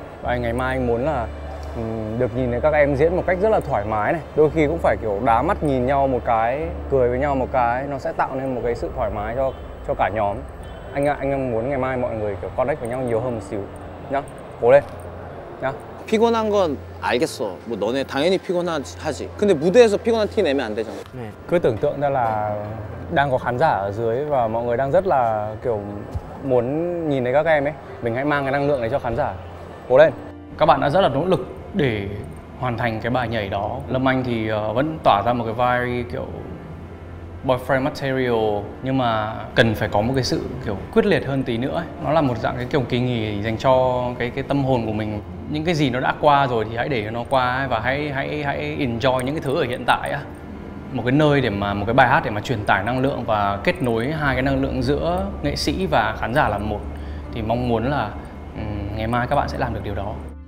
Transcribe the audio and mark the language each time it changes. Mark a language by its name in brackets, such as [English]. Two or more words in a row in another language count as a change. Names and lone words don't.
[Vietnamese] Và ngày mai anh muốn là được nhìn thấy các em diễn một cách rất là thoải mái này, đôi khi cũng phải kiểu đá mắt nhìn nhau một cái, cười với nhau một cái, nó sẽ tạo nên một cái sự thoải mái cho cả nhóm. Anh muốn ngày mai mọi người kiểu connect với nhau nhiều hơn một xíu nhá. cố lên nhá. [Korean] 피곤한 건 알겠어. 뭐 너네 당연히 피곤하지. 근데 무대에서 피곤한 티 내면 안 되잖아. [Vietnamese] Cứ tưởng tượng ra là đang có khán giả ở dưới và mọi người đang rất là kiểu muốn nhìn thấy các em ấy. Mình hãy mang cái năng lượng này cho khán giả. Cố lên. Các bạn đã rất là nỗ lực để hoàn thành cái bài nhảy đó. Lâm Anh thì vẫn tỏa ra một cái vai kiểu [English] boyfriend material, [Vietnamese] nhưng mà cần phải có một cái sự kiểu quyết liệt hơn tí nữa ấy. Nó là một dạng cái kiểu kỳ nghỉ dành cho cái tâm hồn của mình. Những cái gì nó đã qua rồi thì hãy để cho nó qua ấy, và hãy enjoy những cái thứ ở hiện tại á. Một cái nơi để mà, một cái bài hát để mà truyền tải năng lượng và kết nối hai cái năng lượng giữa nghệ sĩ và khán giả là một, thì mong muốn là ngày mai các bạn sẽ làm được điều đó.